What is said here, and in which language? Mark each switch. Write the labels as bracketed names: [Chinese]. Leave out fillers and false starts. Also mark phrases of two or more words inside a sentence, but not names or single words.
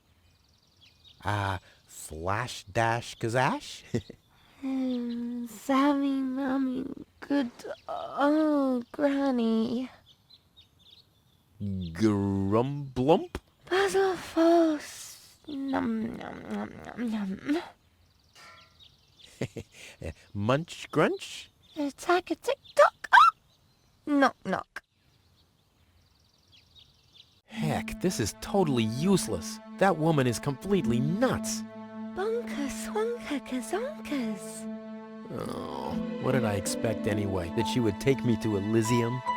[English] Flash dash kazash? Sammy, Mommy, good old Granny. Grumblump? Puzzle false. Num, num, num, num, num. Munch grunch? Attack a tick-tock. Ah! Knock, knock. Heck, this is totally useless. That woman is completely nuts. Bonker, swonker, kazonkers. Oh, what did I expect anyway? That she would take me to Elysium?